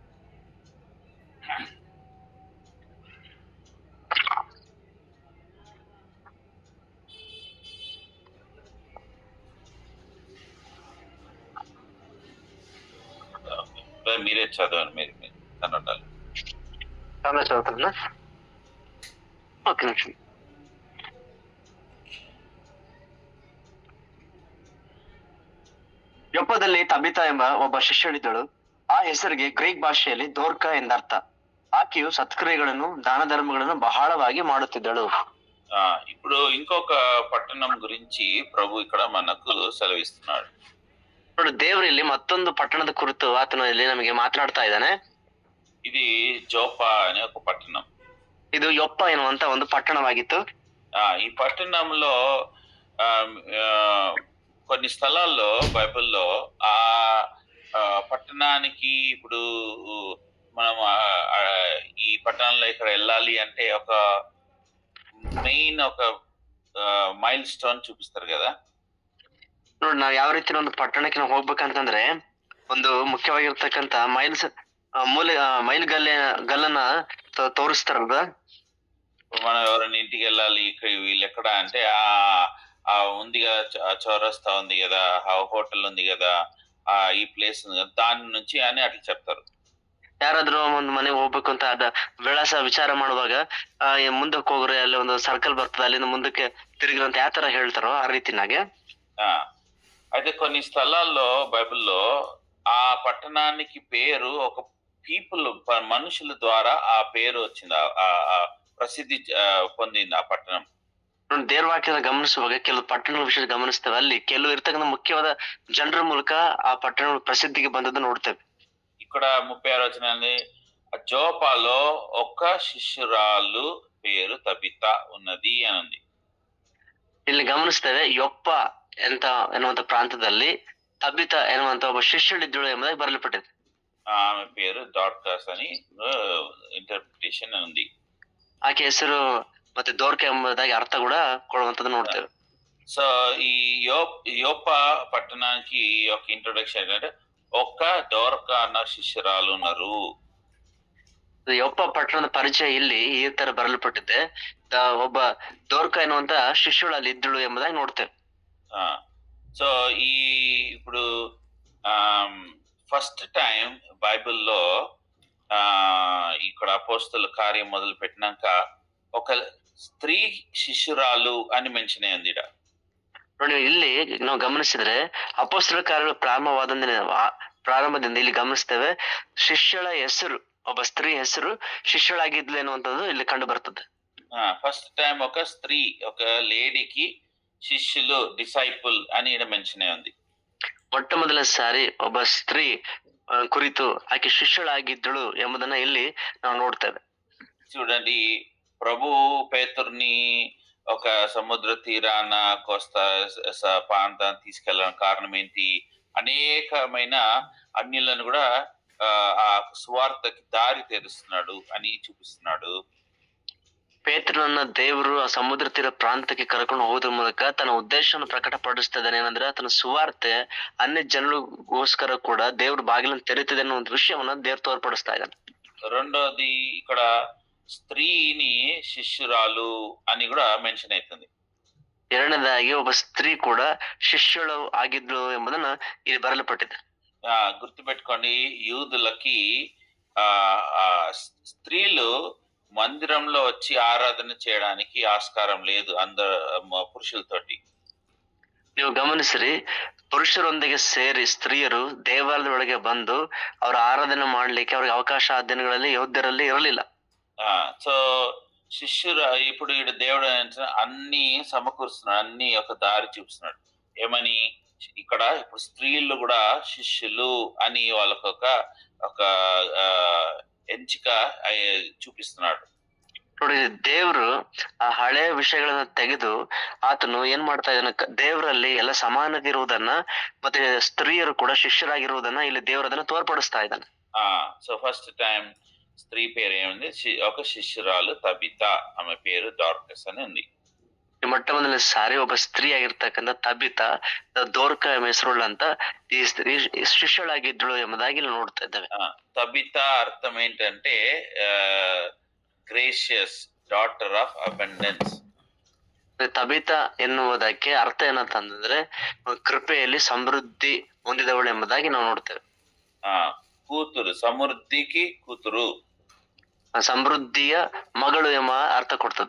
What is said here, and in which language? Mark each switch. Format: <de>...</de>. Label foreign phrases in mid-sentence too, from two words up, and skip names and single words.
<te>మీరే చదవండి, మీరు కన్నడాలు చదువుతున్నా. ఓకే నిమిషం.</te> <kn>ಯೊಪ್ಪದಲ್ಲಿ ತಬಿತಾ ಎಂಬ ಒಬ್ಬ ಶಿಷ್ಯಳಿದ್ದಳು. ಆ ಹೆಸರಿಗೆ ಗ್ರೀಕ್ ಭಾಷೆಯಲ್ಲಿ ದೋರ್ಕ ಎಂದರ್ಥ. ಆಕೆಯು ಸತ್ಕ್ರಿಯೆಗಳನ್ನು ದಾನ ಧರ್ಮಗಳನ್ನು ಬಹಳವಾಗಿ ಮಾಡುತ್ತಿದ್ದಳು.</kn> <te>ఇప్పుడు ఇంకొక పట్టణం గురించి ప్రభు ఇక్కడ మనకు సెలవిస్తున్నాడు.</te> <kn>ನೋಡಿ, ದೇವರು ಇಲ್ಲಿ ಮತ್ತೊಂದು ಪಟ್ಟಣದ ಕುರಿತು ಆತನು ಇಲ್ಲಿ ನಮಗೆ ಮಾತನಾಡ್ತಾ ಇದ್ದಾನೆ.</kn> <te>ఇది జోపా అనే ఒక పట్టణం.</te> <kn>ಇದು ಯೊಪ್ಪ ಎನ್ನುವಂತ ಒಂದು ಪಟ್ಟಣವಾಗಿತ್ತು.</kn> <te>ఈ పట్టణంలో కొన్ని స్థలాల్లో బైబిల్లో ఆ పట్టణానికి ఇప్పుడు మనం ఈ పట్టణంలో ఇక్కడ వెళ్ళాలి అంటే ఒక మెయిన్ ఒక మైల్ ಸ್ಟೋನ್ చూపిస్తారు కదా.</te> <kn>ನೋಡಿ, ನಾವ್ ಯಾವ ರೀತಿ ಒಂದು ಪಟ್ಟಣಕ್ಕೆ ನಾವು ಹೋಗ್ಬೇಕಂತಂದ್ರೆ ಒಂದು ಮುಖ್ಯವಾಗಿರ್ತಕ್ಕಂತ ಮೈಲ್ ಗಲ್ಲನ್ನ ತೋರಿಸ್ತಾರಲ್ವ.</kn> <te>మనం ఎవరైనా ఇంటికి వెళ్ళాలి, వీళ్ళు ఎక్కడ అంటే ఆ ఉంది కదా, చౌరస్తా ఉంది కదా, ఆ హోటల్ ఉంది కదా, ఈ ప్లేస్ ఉంది కదా, దాని నుంచి అని అట్లా చెప్తారు.</te> <kn>ಯಾರಾದ್ರೂ ಒಂದ್ ಮನೆಗೆ ಹೋಗ್ಬೇಕು ಅಂತ ಅದ ವಿಳಾಸ ವಿಚಾರ ಮಾಡುವಾಗ ಮುಂದಕ್ಕೆ ಹೋಗ್ರಿ, ಅಲ್ಲಿ ಒಂದು ಸರ್ಕಲ್ ಬರ್ತದೆ, ಅಲ್ಲಿಂದ ಮುಂದಕ್ಕೆ ತಿರುಗ್ರಿ ಅಂತ ಯಾವ ತರ ಹೇಳ್ತಾರೋ ಆ ರೀತಿನಾಗೆ.</kn> <te>అయితే కొన్ని స్థలాల్లో బైబిల్లో ఆ పట్టణానికి పేరు ఒక పీపుల్ మనుషుల ద్వారా ఆ పేరు వచ్చింది, ఆ ప్రసిద్ధి పొందింది ఆ పట్టణం.</te> <kn>ನೋಡಿ ದೇವ್ರ ವಾಕ್ಯದ ಗಮನಿಸುವಾಗ ಕೆಲವು ಪಟ್ಟಣಗಳ ವಿಷಯ ಗಮನಿಸ್ತೇವೆ. ಅಲ್ಲಿ ಕೆಲವು ಇರ್ತಕ್ಕಂಥ ಮುಖ್ಯವಾದ ಜನರ ಮೂಲಕ ಆ ಪಟ್ಟಣಗಳು ಪ್ರಸಿದ್ಧಿಗೆ ಬಂದದ್ದು ನೋಡ್ತೇವೆ.</kn> <te>ఇక్కడ 36 వచనాన్ని, జోపాలో ఒక శిష్యురాలు పేరు తబిత ఉన్నది అని ఉంది.</te> <kn>ಇಲ್ಲಿ ಗಮನಿಸ್ತೇವೆ ಯೊಪ್ಪ ಎನ್ನುವಂತ ಪ್ರಾಂತದಲ್ಲಿ ತಬಿತ ಎನ್ನುವಂತ ಒಬ್ಬ ಶಿಷ್ಯಳಿದ್ದಳು ಎಂಬುದಾಗಿ ಬರೆಯಲ್ಪಟ್ಟಿದೆ.</kn> <te>ఆమె పేరు డార్కస్ అని ಇಂಟರ್ಪ್ರಿಟೇಷನ್ ఉంది.</te> <kn>ಆಕೆ ಹೆಸರು ಮತ್ತೆ ದೋರ್ಕ ಎಂಬುದಾಗಿ ಅರ್ಥ ಕೂಡ ಕೊಡುವಂತದ್ದು ನೋಡ್ತೇವೆ.</kn> <te>సో ఈ యోప పట్టణానికి ఒక ఇంట్రొడక్షన్ ఏంటంటే ఒక్క దోర్క అన్న శిష్యురాలు ఉన్నారు.</te> <kn>ಯೊಪ್ಪ ಪಟ್ಟಣದ ಪರಿಚಯ ಇಲ್ಲಿ ಈ ತರ ಬರೆಯಲ್ಪಟ್ಟಿದೆ. ಒಬ್ಬ ದೋರ್ಕ ಎನ್ನುವಂತ ಶಿಷ್ಯಳು ಅಲ್ಲಿ ಇದ್ದಳು ಎಂಬುದಾಗಿ ನೋಡ್ತೇವೆ.</kn> <te>సో ఈ ఇప్పుడు</te> <en>first time</en> <te>బైబిల్లో ఇక్కడ అపోస్తల కార్యం మొదలు పెట్టినాక ఒక స్త్రీ శిష్యురాలు అని ಮೆನ್ಷನ್ ಅయింది.</te> <kn>ನೋಡಿ ಇಲ್ಲಿ ನಾವು ಗಮನಿಸಿದ್ರೆ ಅಪೊಸ್ತಲ ಕಾರ್ಯಗಳು ಪ್ರಾರಂಭದಿಂದ ಇಲ್ಲಿ ಗಮನಿಸ್ತೇವೆ ಶಿಷ್ಯಳ ಹೆಸರು, ಒಬ್ಬ ಸ್ತ್ರೀ ಹೆಸರು ಶಿಷ್ಯಳಾಗಿದ್ಲು ಎನ್ನುವಂಥದ್ದು ಇಲ್ಲಿ ಕಂಡು ಬರ್ತದೆ.</kn> <en>first time</en> <te>ఒక స్త్రీ, ఒక లేడీకి శిష్యులు, డిసైపుల్ అని ఇక్కడ ಮೆನ್ಷನ್ ఉంది.</te> <kn>ಮೊಟ್ಟ ಮೊದಲ ಸಾರಿ ಒಬ್ಬ ಸ್ತ್ರೀ ಕುರಿತು ಆಕೆ ಶಿಷ್ಯಳಾಗಿದ್ದಳು ಎಂಬುದನ್ನ ಇಲ್ಲಿ ನಾವು ನೋಡ್ತೇವೆ.</kn> <te>చూడండి, ప్రభు పేతుర్ని ఒక సముద్ర తీరాన కోస్తా ప్రాంతాన్ని తీసుకెళ్ళడానికి కారణం ఏంటి? అనేకమైన అన్యులను కూడా ఆ సువార్తకి దారి తెరుస్తున్నాడు అని చూపిస్తున్నాడు.</te> <kn>ಪೇತ್ರನನ್ನ ದೇವರು ಆ ಸಮುದ್ರ ತೀರ ಪ್ರಾಂತಕ್ಕೆ ಕರ್ಕೊಂಡು ಹೋಗೋದ್ರ ಮೂಲಕ ತನ್ನ ಉದ್ದೇಶವನ್ನು ಪ್ರಕಟಪಡಿಸ್ತಾ ಇದ್ದಾನೆ. ಏನಂದ್ರೆ ತನ್ನ ಸುವಾರ್ತೆ ಅನ್ಯ ಜನರಿಗೋಸ್ಕರ ಕೂಡ ದೇವ್ರ ಬಾಗಿಲನ್ನು ತೆರೀತಿದೆ ಅನ್ನೋ ಒಂದು ವಿಷಯವನ್ನ ದೇವ್ರು ತೋರ್ಪಡಿಸ್ತಾ ಇದ್ದಾನೆ.</kn> <te>రెండోది ఇక్కడ స్త్రీని శిష్యురాలు అని కూడా ಮೆನ್ಷನ್ అవుతుంది.</te> <kn>ಎರಡನೇದಾಗಿ ಒಬ್ಬ ಸ್ತ್ರೀ ಕೂಡ ಶಿಷ್ಯಳು ಆಗಿದ್ಲು ಎಂಬುದನ್ನ ಇಲ್ಲಿ ಬರೆಯಲ್ಪಟ್ಟಿದೆ.</kn> <te>గుర్తుపెట్టుకోండి, యూదులకి స్త్రీలు మందిరంలో వచ్చి ఆరాధన చేయడానికి ఆస్కారం లేదు పురుషులతోటి.</te> <kn>ನೀವು ಗಮನಿಸ್ರಿ, ಪುರುಷರೊಂದಿಗೆ ಸೇರಿ ಸ್ತ್ರೀಯರು ದೇವಾಲಯದೊಳಗೆ ಬಂದು ಅವರ ಆರಾಧನೆ ಮಾಡ್ಲಿಕ್ಕೆ ಅವ್ರಿಗೆ ಅವಕಾಶ ಆ ದಿನಗಳಲ್ಲಿ ಯಹೂದ್ಯರಲ್ಲಿ ಇರಲಿಲ್ಲ.</kn> <te>సో ఇప్పుడు దేవుడు అన్ని సమకూరుస్తున్నాడు, అన్ని ఒక దారి చూపిస్తున్నాడు. ఏమని ఇక్కడ ఇప్పుడు స్త్రీలు కూడా శిష్యులు అని వాళ్ళకు ఒక ಎಂಚಿಕ చూపిస్తున్నాడు.</te> <kn>ನೋಡಿ, ದೇವ್ರು ಆ ಹಳೆ ವಿಷಯಗಳನ್ನ ತೆಗೆದು ಆತನು ಏನ್ ಮಾಡ್ತಾ ಇದ್ದಾನೆ, ದೇವರಲ್ಲಿ ಎಲ್ಲ ಸಮಾನತೆ ಇರುವುದನ್ನ ಮತ್ತೆ ಸ್ತ್ರೀಯರು ಕೂಡ ಶಿಷ್ಯರಾಗಿರುವುದನ್ನ ಇಲ್ಲಿ ದೇವರು ಅದನ್ನ ತೋರ್ಪಡಿಸ್ತಾ ಇದ್ದಾನೆ.</kn> <te>సో</te> <en>first time</en> <te>స్త్రీ పేరు ఏముంది? ఒక శిష్యురాలు తబిత, ఆమె పేరు డార్కస్ అని ఉంది.</te> <kn>ಮೊಟ್ಟ ಮೊದಲ ಸಾರಿ ಒಬ್ಬ ಸ್ತ್ರೀ ಆಗಿರ್ತಕ್ಕಂಥ ತಬಿತ ದೋರ್ಕ ಹೆಸರುಳ್ಳ ಅಂತ ಈ ಸ್ತ್ರೀ ಶಿಷ್ಯಳಾಗಿದ್ದಳು ಎಂಬುದಾಗಿ ಇಲ್ಲಿ ನೋಡ್ತಾ ಇದ್ದೇವೆ. తబిత అర్థం ఏంటంటే</kn> <en>gracious, daughter of abundance.</en> <kn>ತಬಿತ ಎನ್ನುವುದಕ್ಕೆ ಅರ್ಥ ಏನಂತಂದ್ರೆ ಕೃಪೆಯಲ್ಲಿ ಸಮೃದ್ಧಿ ಹೊಂದಿದವಳು ಎಂಬುದಾಗಿ ನಾವು ನೋಡ್ತೇವೆ.</kn> <te>కూతురు, సమృద్ధికి కూతురు,</te> <kn>ಸಮೃದ್ಧಿಯ ಮಗಳು ಎಂಬ ಅರ್ಥ ಕೊಡ್ತದೆ.</kn>